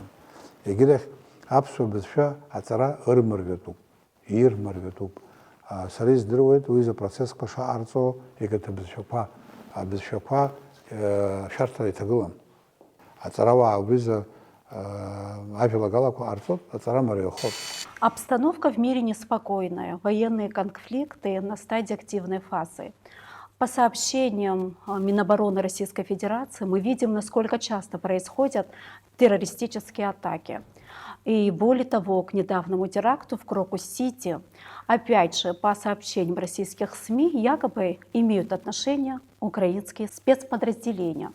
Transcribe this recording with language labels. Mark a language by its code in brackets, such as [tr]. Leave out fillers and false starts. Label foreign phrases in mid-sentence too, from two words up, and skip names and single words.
[ab] Егьырахь аԥсуа бызшәа аҵара ырмырҩатәуп, ирмырҩатәуп. Сара издыруеит уи запроцессқәа шаҟарҵо егьырҭ абызшәақәа шәарҭара иҭагылам. Аҵарауаа убриза ажәалагалақәа ҟарҵоит, аҵара мариахоит. [ru] Обстановка в мире неспокойная, военные конфликты на стадии активной фазы. По сообщениям Минобороны Российской Федерации мы видим, насколько часто происходят террористические атаки. И более того, к недавнему теракту в Крокус-Сити, опять же, по сообщениям российских СМИ, якобы имеют отношение украинские спецподразделения.